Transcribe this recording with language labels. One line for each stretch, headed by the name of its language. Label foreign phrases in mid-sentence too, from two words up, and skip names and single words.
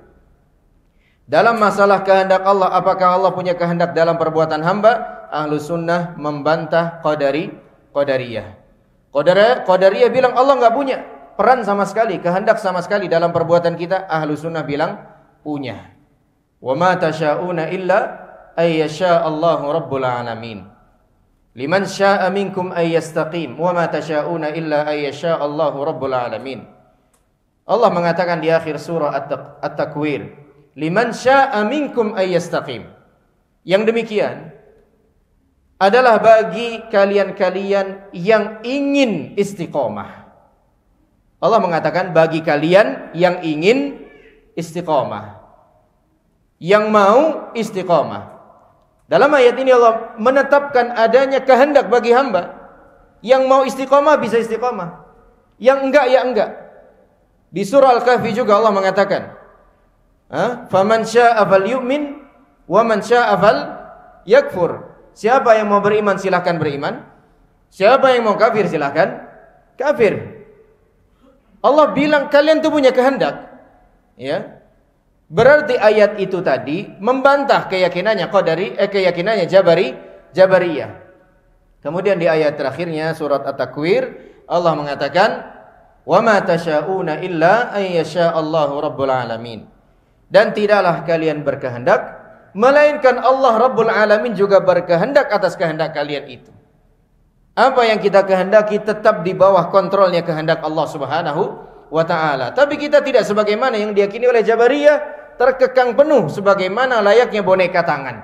Indonesian: Dalam masalah kehendak Allah, apakah Allah punya kehendak dalam perbuatan hamba? Ahlus Sunnah membantah Qadariyah. Qadariyah bilang Allah enggak punya peran sama sekali, kehendak sama sekali dalam perbuatan kita. Ahlus Sunnah bilang punya.
Arabic: وما تشاؤون إلا أن يشاء الله رب العالمين. لمن شاء منكم أن يستقيم وما تشاؤون إلا أن يشاء الله رب العالمين.
Indonesian: Allah mengatakan di akhir surah At-Takwir,
Arabic: لمن شاء منكم أن يستقيم.
Indonesian: Yang demikian adalah bagi kalian-kalian yang ingin istiqomah. Allah mengatakan bagi kalian yang ingin istiqomah, yang mau istiqomah. Dalam ayat ini Allah menetapkan adanya kehendak bagi hamba. Yang mau istiqomah bisa istiqomah, yang enggak ya enggak. Di surah Al-Kahfi juga Allah mengatakan,
Arabic: "فمن شاء فليؤمن ومن شاء فليكفر."
Indonesian: Siapa yang mau beriman silahkan beriman, siapa yang mau kafir silahkan kafir. Allah bilang kalian tuh punya kehendak, ya. Berarti ayat itu tadi membantah keyakinannya keyakinannya Jabariyah. Kemudian di ayat terakhirnya surat At-Takwir Allah mengatakan,
Arabic: "وما تشاؤون إلا أن يشاء الله رب العالمين."
Indonesian: Dan tidaklah kalian berkehendak melainkan Allah
Arabic: رب العالمين
Indonesian: juga berkehendak atas kehendak kalian itu. Apa yang kita kehendaki tetap di bawah kontrolnya kehendak Allah
Arabic: سبحانه وتعالى.
Indonesian: Tapi kita tidak sebagaimana yang diyakini oleh Jabariyah, terkekang penuh sebagaimana layaknya boneka tangan.